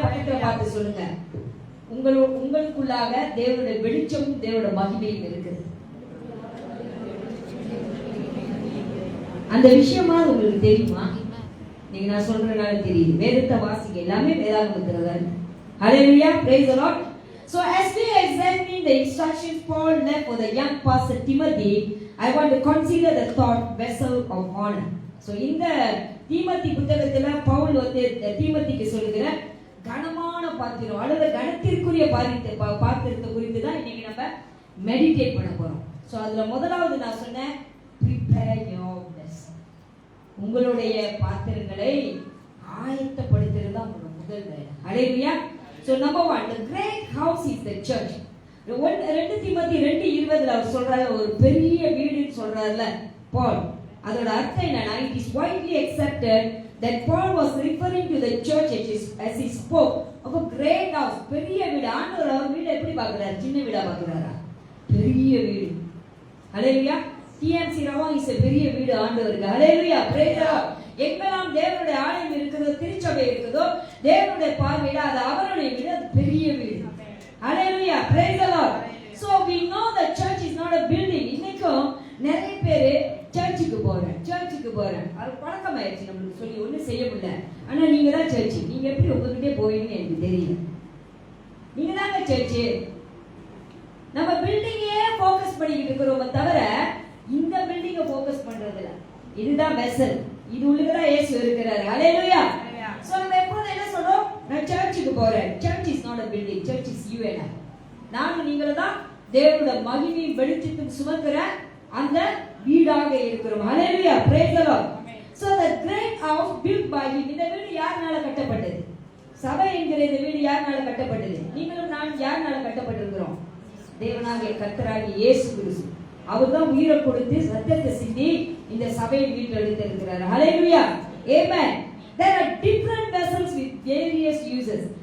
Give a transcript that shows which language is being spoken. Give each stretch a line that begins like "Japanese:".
Tamil: பக்கத்துல பார்த்து சொல்லுங்க, உங்களுக்குள்ளாக தேவனுடைய வெளிச்சமும் தேவனோட மகிமையும் இருக்குது. அந்த விஷயமா உங்களுக்கு தெரியுமா? நீங்க நான் சொல்றதுனால தெரியுது. வேதத்தை வாசிங்க, எல்லாமே வேதாகமத்துல தான்.
English: Hallelujah. praise the Lord. So as we examine the instructions Paul left for the young pastor Timothy, I want to consider the thought vessel of honor.
Tamil: So இந்த தீமோத்தி புத்தகத்துல பவுல் வந்து தீமோத்திக்கு சொல்லுகிற கனமான பாத்திரம் அல்லது கனத்திற்குரிய பாத்திரத்தை குறித்து தான் இன்னைக்கு நம்ம மெடிடேட் பண்ண போறோம். சோ அதுல முதலாவது நான் சொன்னேன்,
English: prepare your vessel.
Tamil: உங்களுடைய பாத்திரங்களை ஆயத்தப்படுத்துறது தான் முதல் வேலை. ஹல்லேலூயா.
English: So number 1, the great house is the church.
Tamil: 2 Timothy 2:20 அவர் சொல்றாரு, ஒரு பெரிய வீடுன்னு சொல்றாருல பால். அதோட அர்த்தம் என்னன்னா,
English: it is widely accepted that Paul was referring to the church as he spoke of a great house.
Tamil: பெரிய வீடு. ஆண்டவர் அவர் வீடு எப்படி பார்க்கறாரு? சின்ன வீடா பார்க்கறாரா? பெரிய வீடு. ஹல்லேலூயா. TMC ரவம் இஸ் பெரிய வீடு ஆண்டவருக்கு. ஹல்லேலூயா.
English: praise the Lord.
Tamil: எங்கெல்லாம் தேவனுடைய ஆலயம் இருக்குதோ, திருச்சபை இருக்குதோ, தேவனுடைய பார்வையில அது அவருடைய வீடு, அது பெரிய வீடு.
English: Hallelujah. praise the Lord. So we know the church is not a building.
Tamil: இன்னைக்கும் நிறைய பேர் சர்ச்சுக்கு போறேன் அது பழக்கமாயிருச்சு நம்மளுக்கு, சொல்லி ஒன்றும் செய்ய முடியல. ஆனா நீங்க தான் சர்ச்சு. நீங்க எப்படி உங்ககிட்டே போவீங்கன்னு எனக்கு தெரியல. நீங்க தாங்க சர்ச்சு. நம்ம பில்டிங்கே ஃபோக்கஸ் பண்ணிக்கிட்டு இருக்கிறோமே தவிர இந்த பில்டிங்கை ஃபோக்கஸ் பண்றது இல்ல. இதுதான் வெசல். இது உள்ளுக்குதான் இயேசு இருக்கிறாரு. ஹல்லேலூயா. சோ நம்ம எப்போதும் என்ன சொல்றோம்? நான் சர்ச்சுக்கு போறேன்.
English: Church is not a building. church is you and I.
Tamil: நானும் நீங்களும் தான் தேவனுடைய மகிமையும் வெளிச்சத்தையும் சுமக்கிற அந்த வீடாக இருக்கிறோம்.
English: Hallelujah. praise the Lord. So the great house built by him.
Tamil: இந்த வீடு யார்னால கட்டப்பட்டது? சபை என்கிற இந்த வீடு யார்னால கட்டப்பட்டது? நீங்களும் நான் யார்னால கட்டப்பட்டிருக்கிறோம்? தேவனாகிய கர்த்தராகிய இயேசு கிறிஸ்து. அவர்தான் உயிரை கொடுத்து ரத்தத்தை சிந்தி இந்த சபையை வீட்டெடுத்து இருக்கிறார். ஹல்லேலூயா. ஆமென்.
English: There are different vessels with various uses.